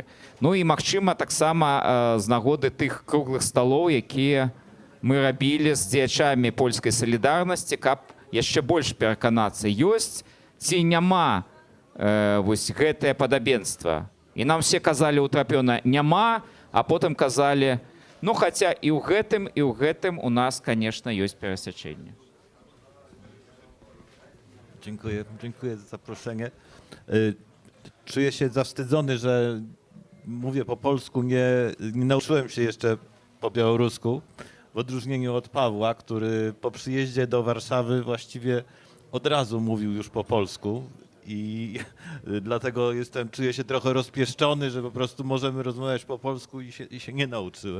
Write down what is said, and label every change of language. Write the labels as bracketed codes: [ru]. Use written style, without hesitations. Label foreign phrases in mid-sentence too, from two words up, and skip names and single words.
[be] Ну і магчыма таксама з нагоды тых круглых сталоў, якія мы рабілі з дзеячамі польскай салідарнасці, каб яшчэ больш пераканацца, ёсць ці няма вось гэтае падабенства. І нам все казалі ўтрапёна няма, а потым казалі, ну хаця і ў гэтым у нас, конечно, ёсць перасячэнне. [pl] Dziękuję za zaproszenie. Czuję się zawstydzony, że mówię po polsku, nie nauczyłem się jeszcze po białorusku, w odróżnieniu od Pawła, który po przyjeździe do Warszawy właściwie od razu mówił już po polsku i dlatego czuję się trochę rozpieszczony, że po prostu możemy rozmawiać po polsku i się nie nauczyłem.